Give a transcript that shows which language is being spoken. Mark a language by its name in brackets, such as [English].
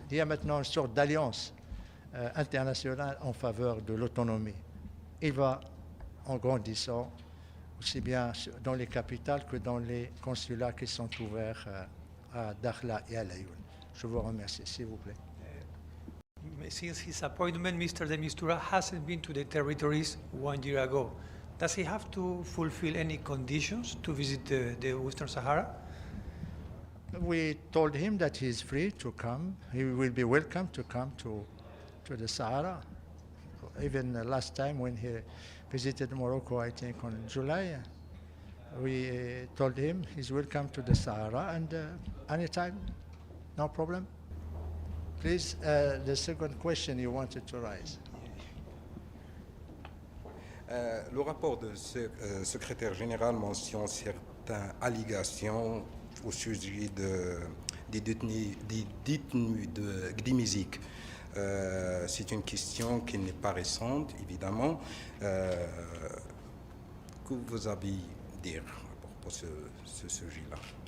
[French] Il y a maintenant une sorte d'alliance internationale en faveur de l'autonomie. Il va en grandissant, aussi bien dans les capitales que dans les consulats qui sont ouverts à Dakhla et à Laayoune. Je vous remercie, s'il vous plaît. [English] Since his appointment, Mr. de Mistura hasn't been to the territories 1 year ago. Does he have to fulfill any conditions to visit the Western Sahara? We told him that he is free to come. He will be welcome to come to the Sahara. Even last time when he visited Morocco, I think on July, we told him he's welcome to the Sahara and anytime, no problem. Please, the second question you wanted to raise. [French] Le rapport de ce secrétaire général mentionne certaines allégations au sujet des détenus de Gdimizik. C'est une question qui n'est pas récente, évidemment. Que vous avez à dire pour ce sujet-là?